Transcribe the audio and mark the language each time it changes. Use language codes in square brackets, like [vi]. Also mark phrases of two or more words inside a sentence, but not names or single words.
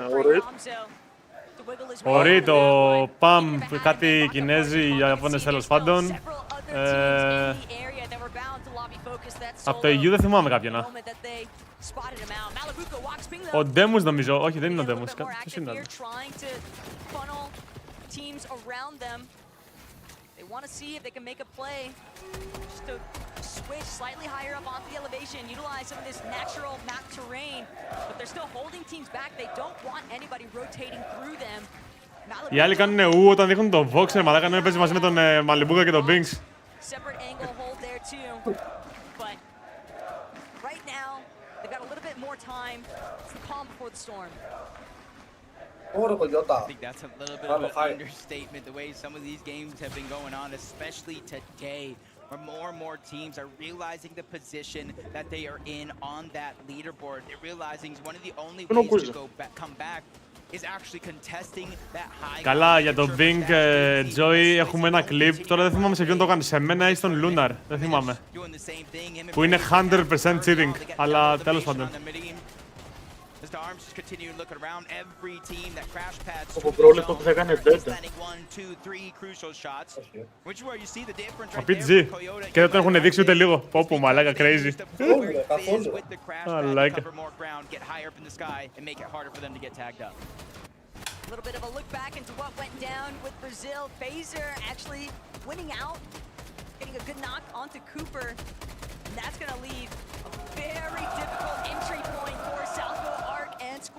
[el] Ορί, το Παμ, κάτι Κινέζοι, Ιαπώνες τέλος πάντων. Από το EU δεν θυμάμαι κάποιον. Ο Ντέμους νομίζω, όχι δεν είναι ο Ντέμους. Ποιος είναι ο Ντέμους. [en] They want to see if they can make a play, just to switch slightly higher up onto the elevation, utilize some of this natural map terrain, but they're still holding teams back. They don't want anybody rotating through them. [el] Οι άλλοι κάνουν ου όταν δείχνουν τον Voxer, μαλάκα να παίζει μαζί με τον Μαλιμπούκα και τον Binks. [en] Separate angle hold there too, but right now they've got a little bit more time. It's the calm before the storm. I think that's a little bit of an understatement, the way some of these games have been going on, especially today, where more and more teams are realizing the position that they are in on that leaderboard. They're realizing one of the only ways to come back is actually contesting that high. [el] Καλά, για τον Bing Joy έχουμε ένα clip. Τώρα δεν θυμάμαι σε ποιον το έκανε, σε μένα ή στον Lunar. Δεν θυμάμαι. Που είναι 100% cheating, αλλά τέλος πάντων. Ο πρόλεπτο που θα κάνει τέτοια. Ο PG. Και δεν το έχουν δείξει ούτε λίγο. Πόπο μαλάκα, crazy. Μαλάκα. [en] A little bit of a look back into what went down with Brazil. Phaser actually winning out, getting a good knock onto Cooper. And that's going to leave a very difficult entry point for Southwell Arc and School.